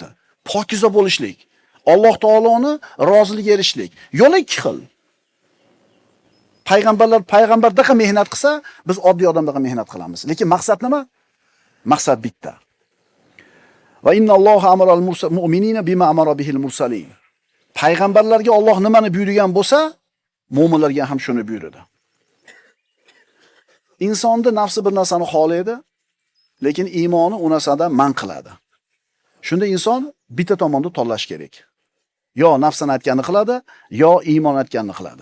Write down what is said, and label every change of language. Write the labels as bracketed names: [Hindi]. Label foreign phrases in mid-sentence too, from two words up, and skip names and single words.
[Uzbek] Pokiza bo'lishlik. Alloh taoloni roziligiga erishishlik. Yo'l ikki xil. Payg'ambardaqa mehnat qilsa, biz oddiy odamdaqa mehnat qilamiz. Lekin maqsad nima? Maqsad bitta. [Arabic] وإن الله أمر المؤمنين بما أمر به المرسلين. [Uzbek] Payg'ambarlarga Alloh nimani buyurgan bo'lsa, mu'minlarga ham shuni buyurdi. Insonning nafsi bir narsani xohlaydi, lekin iymoni u narsadan man qiladi. Shunda inson bitta tomonda tanlash kerak. Yo nafsini aytganini qiladi, yo iymon aytganini qiladi.